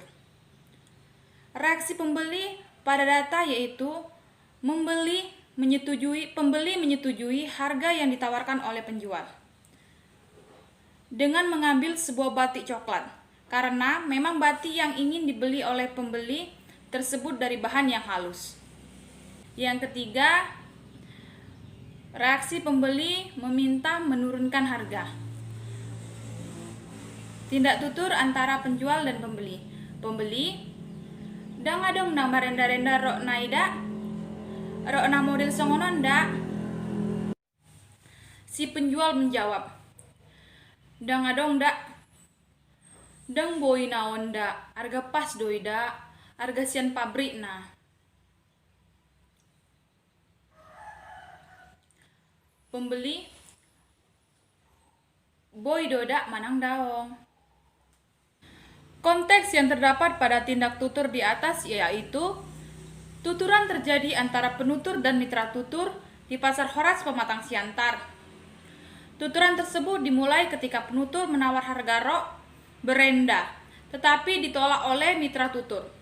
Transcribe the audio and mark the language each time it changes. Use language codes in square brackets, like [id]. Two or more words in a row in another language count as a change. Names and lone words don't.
[id] Reaksi pembeli pada data yaitu pembeli menyetujui harga yang ditawarkan oleh penjual dengan mengambil sebuah batik coklat karena memang batik yang ingin dibeli oleh pembeli tersebut dari bahan yang halus. Yang ketiga, reaksi pembeli meminta menurunkan harga. Tindak tutur antara penjual dan pembeli. Pembeli, [bbc] "Dang adong nama renda-renda rok naida, rok na model songonon da." [id] Si penjual menjawab, [bbc] "Dang adong da, dang boi naon da, [id] harga pas [bbc] doi da, harga sian pabrik na." Pembeli, "Boi doda manang daong." [id] Konteks yang terdapat pada tindak tutur di atas yaitu tuturan terjadi antara penutur dan mitra tutur di pasar Horas Pematang Siantar. Tuturan tersebut dimulai ketika penutur menawar harga rok berenda tetapi ditolak oleh mitra tutur.